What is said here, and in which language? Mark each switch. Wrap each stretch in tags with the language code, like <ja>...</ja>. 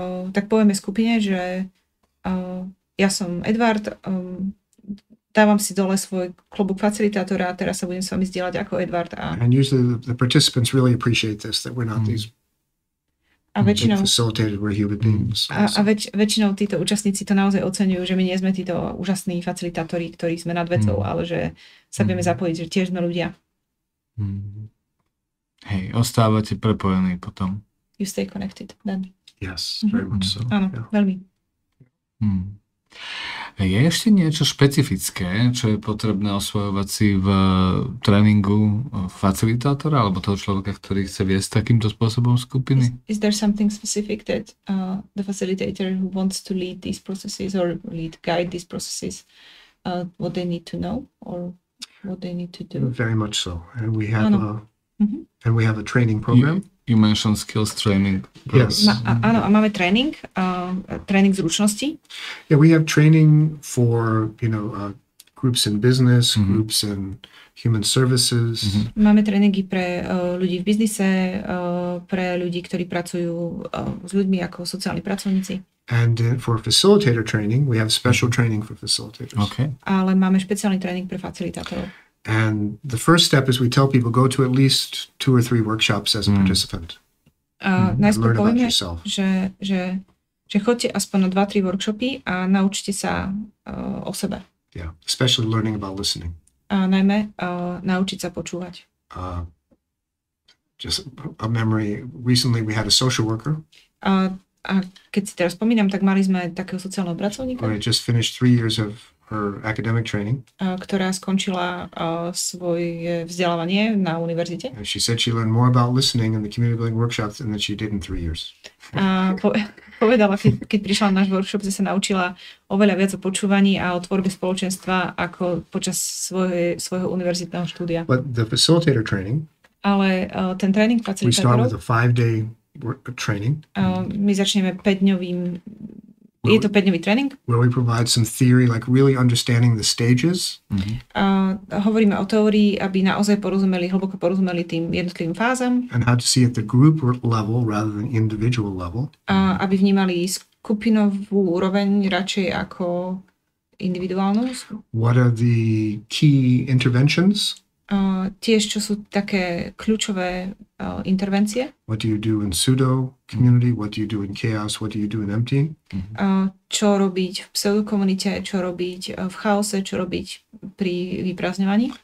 <sk>tak povieme skupine, že ja som Edward, dávam si dole svoj klobúk facilitátora a teraz sa budem s vami zdieľať ako Edward.</sk> <en>And usually the participants really appreciate this, that we're not these</en> <sk>A väčšinou,</sk> <en>facilitated, we're human beings.</en> <sk>väčšinou títo účastníci to naozaj oceňujú, že my nie sme títo úžasní facilitátori, ktorí sme nad vecou, ale že sa vieme zapojiť, že tiež sme ľudia. Hej, ostávate prepojení potom.</sk> <en>You stay connected then. Yes, very much so.</en> <sk>Áno,</sk> <en>Yeah.</en> <sk>veľmi. Je ešte niečo špecifické, čo je potrebné osvojovať si v tréningu facilitátora alebo toho človeka, ktorý chce viesť takýmto spôsobom skupiny?</sk> <en>Is there something specific that the facilitator who wants to lead these processes or guide these processes, what they need to know or what they need to do? Very much so. And we have a training program. You mentioned skills training. Yes.</en> <sk>Áno, a máme tréning zručností.</sk> <en>Yeah, we have training for, groups in business, groups in human services.</en> <sk>Máme tréningy pre ľudí v biznise, pre ľudí, ktorí pracujú s ľuďmi ako sociálni pracovníci.</sk> <en>And for facilitator training, we have special training for facilitators. Okay.</en> <sk>Ale máme špeciálny tréning pre facilitátorov.</sk> <en>And the first step is we tell people go to at least 2 or 3 workshops as a participant.</en> <sk>Najskôr</sk> <en>Learn about</en> <sk>povieme,</sk> <en>yourself.</en> <sk>že choďte aspoň na 2-3 workshopy a naučte sa o sebe.</sk> <en>Yeah, especially learning about listening.</en> <sk>A najmä naučiť sa počúvať.</sk> <en>Just a memory, recently we had a social worker.</en> <sk>A keď si teraz spomínam, tak mali sme takého sociálneho pracovníka.</sk> <en>Who had just finished 3 years of her academic training.</en> <sk>Ktorá skončila svoje vzdelávanie na univerzite.</sk> <en>And she said she learned more about listening in the community building workshops than she did in 3 years.</en> <sk>A povedala, keď prišla na náš workshop, že sa naučila oveľa viac o počúvaní a o tvorbe spoločenstva ako počas svojho univerzitného štúdia.</sk> <en>But the facilitator training,</en> <sk>ale ten tréning facilitátorov,</sk> <en>we start with a 5-day training.</en> <sk>My začneme 5-dňovým, je to 5-dňový tréning.</sk> <en>Where we provide some theory, like really understanding the stages.</en> <sk>Hovoríme o teórii, aby naozaj hlboko porozumeli tým jednotlivým fázam.</sk> <en>And how to see at the group level rather than individual level.</en> <sk>Aby vnímali skupinovú úroveň radšej ako individuálnu.</sk> <en>What are the key interventions?</en> <sk>Tiež, čo sú také kľúčové intervencie.</sk> <en>What do you do in pseudo community? What do you do in chaos? What do you do in empty?</en> <sk>Čo robiť v pseudokomunite, čo robiť v chaose, čo robiť pri vyprázdňovaní.</sk>